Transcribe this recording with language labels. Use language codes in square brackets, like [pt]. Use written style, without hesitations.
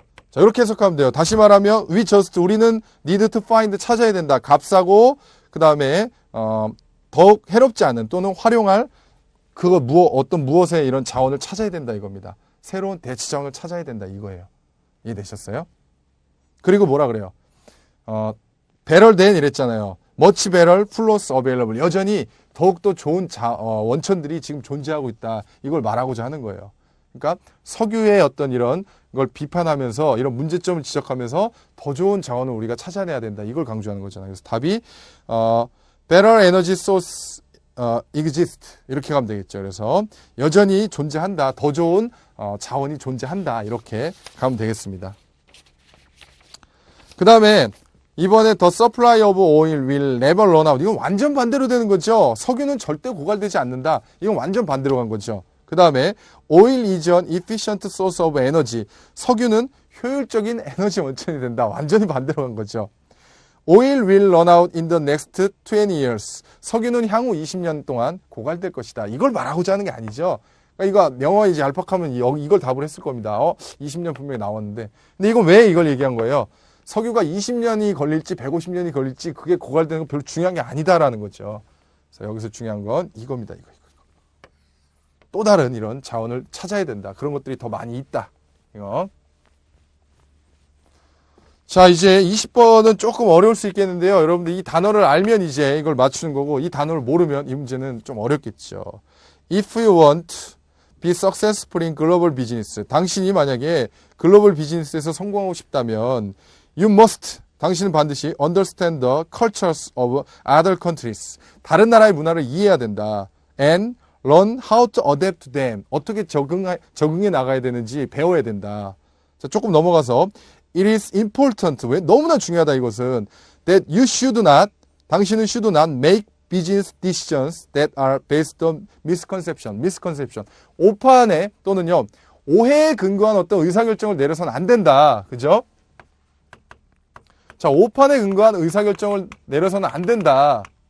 [ko] 자, 이렇게 해석하면 돼요. 다시 말하면, 우리는 [en] need to find, [ko] 찾아야 된다. 값싸고, 그 다음에, 더욱 해롭지 않은, 또는 활용할, 어떤 무엇의 이런 자원을 찾아야 된다, 이겁니다. 새로운 대체 자원을 찾아야 된다, 이거예요. 이해되셨어요? 그리고 뭐라 그래요? [en] better than [ko] 이랬잖아요. [en] much better plus available. [ko] 여전히 더욱더 좋은 원천들이 지금 존재하고 있다. 이걸 말하고자 하는 거예요. 그러니까 석유의 어떤 이런 걸 비판하면서 이런 문제점을 지적하면서 더 좋은 자원을 우리가 찾아내야 된다. 이걸 강조하는 거잖아요. 그래서 답이 [en] better energy source exist [ko] 이렇게 가면 되겠죠. 그래서 여전히 존재한다. 더 좋은 자원이 존재한다. 이렇게 가면 되겠습니다. 그 다음에 이번에 [en] the supply of oil will never run out. [ko] 이건 완전 반대로 되는 거죠. 석유는 절대 고갈되지 않는다. 이건 완전 반대로 간 거죠. 그 다음에 [en] oil is an efficient source of energy. [ko] 석유는 효율적인 에너지 원천이 된다. 완전히 반대로 간 거죠. [en] Oil will run out in the next 20 years. [ko] 석유는 향후 20년 동안 고갈될 것이다. 이걸 말하고자 하는 게 아니죠. 그러니까 이거 영어 이제 얄팍하면 이걸 답을 했을 겁니다. 20년 분명히 나왔는데. 근데 이건 왜 이걸 얘기한 거예요? 석유가 20년이 걸릴지 150년이 걸릴지 그게 고갈되는 건 별로 중요한 게 아니다라는 거죠. 그래서 여기서 중요한 건 이겁니다. 이거. 또 다른 이런 자원을 찾아야 된다. 그런 것들이 더 많이 있다. 이거. 자, 이제 20번은 조금 어려울 수 있겠는데요. 여러분들 이 단어를 알면 이제 이걸 맞추는 거고, 이 단어를 모르면 이 문제는 좀 어렵겠죠. [en] If you want to be successful in global business. [ko] 당신이 만약에 글로벌 비즈니스에서 성공하고 싶다면 [en] you must, [ko] 당신은 반드시 [en] understand the cultures of other countries. [ko] 다른 나라의 문화를 이해해야 된다. [en] And learn how to adapt to them. [ko] 어떻게 적응해 나가야 되는지 배워야 된다. 자, 조금 넘어가서 [en] It is important. [ko] 왜? 너무나 중요하다 이것은. [en] That you should not, [ko] 당신은 [en] should not make business decisions that are based on misconception. [ko] 오판에 또는요, 오해에 근거한 어떤 의사결정을 내려서는 안 된다. 그죠? 자, 오판에 근거한 의사결정을 내려서는 안 된다.